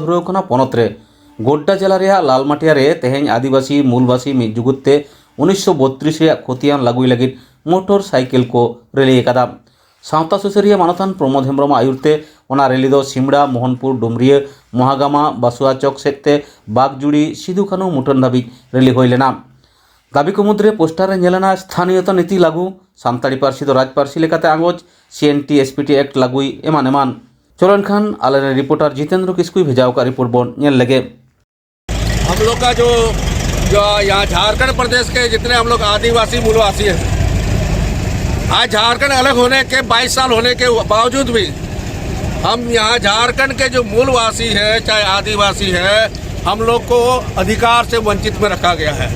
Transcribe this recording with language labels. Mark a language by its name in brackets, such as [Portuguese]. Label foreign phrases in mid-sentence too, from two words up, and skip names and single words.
[Santali] धुराव काना पनत रे गोड्डा जिला रेया लालमाटिया रे तेहें आदिवासी मूलबासी मिद जुगुते 1932 रे खतियान लागुई लगिद मोटर साइकिल को रेली एकादा सावता सुसरिया मानथान प्रमोद हेम्ब्रम आयुरते ओना रेली दो सिमड़ा मोहनपुर डुमरिया महागामा बासुआ चौक सेते बागजुड़ी सिधु कानू मुठन धाबी रेली होई लेना दाबी को मुद्रे पोस्टार नेलना स्थानीयता नीति लागू सानताड़ी पार्सी दो राज पार्सी लेकाते आंगोज सीएनटी एसपीटी एक्ट लागुई एमान एमान चलन खान आले रिपोर्टर जितेंद्र किस्कुई भेजाव का रिपोर्ट बोन नेल लगे। [Hindi] हम लोग का जो यहाँ झारखंड प्रदेश के जितने हम लोग आदिवासी मूलवासी हैं, आज झारखंड अलग होने के 22 साल होने के बावजूद भी हम यहाँ झारखंड के जो मूलवासी है चाहे आदिवासी है, हम लोग को अधिकार से वंचित में रखा गया है।